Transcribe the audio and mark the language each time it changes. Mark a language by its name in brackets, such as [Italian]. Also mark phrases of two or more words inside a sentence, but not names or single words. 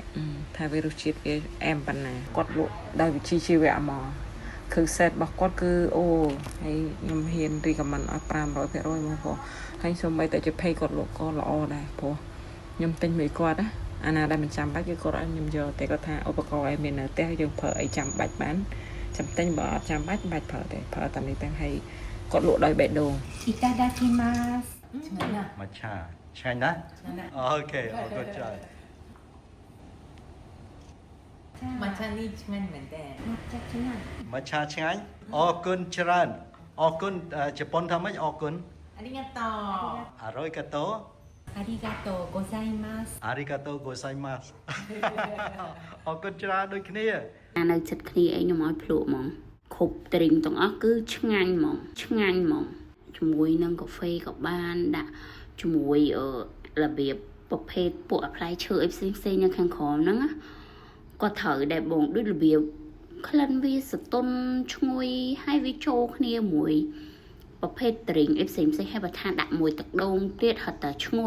[Khmer] ថាវារសជាតិវាអែមប៉ុណ្ណាគាត់លក់ដោយវិជ្ជាជីវៈមកគឺ set របស់គាត់គឺអូហើយខ្ញុំហ៊ាន recommend ឲ្យ500%មកព្រោះហើយសូម្បីតែជា pay គាត់លក់ក៏ល្អដែរព្រោះខ្ញុំទិញមួយគាត់ណាអាណាដែលមិនចាំបាច់គឺគាត់ឲ្យខ្ញុំយកតែគាត់ថាឧបករណ៍ឲ្យមាននៅផ្ទះយើងប្រើអីចាំបាច់បានចាំទិញបើអត់ចាំបាច់មិនបាច់ប្រើទេប្រើតាមនេះទាំងហើយគាត់លក់ដោយបេះដូង いただきますឆ្ងាញ់ណាស់ មច្ឆាឆ្ងាញ់ណាស់អូខេអរគុណច្រើន 抹茶នេះឆ្ងាញ់មែនតើ抹茶ឆ្ងាញ់ មច្ឆាឆ្ងាញ់អរគុណច្រើនអរគុណជប៉ុនថាម៉េចអរគុណ [Japanese] ありがとう អរយកាតូ あありがとうございますありがとうございます [Khmer] អរគុណច្រើនដូចគ្នា នៅចិត្តគ្នាឯងខ្ញុំឲ្យភ្លក់ហ្មងគ្រប់ទ្រីងទាំងអស់គឺឆ្ងាញ់ហ្មងជាមួយនឹងកាហ្វេក៏បានដាក់ជាមួយរបៀបប្រភេទពួកផ្លែឈើអីផ្សេងនៅខាងក្រោមហ្នឹងណាក៏ត្រូវដែរបងដូចរបៀបក្លិនវាសតុនឈ្ងុយហើយវាចូលគ្នាមួយប្រភេទទ្រីងអីផ្សេងហើយបើថាដាក់មួយទឹកដូងទៀតហត់តែឈ្ងុយ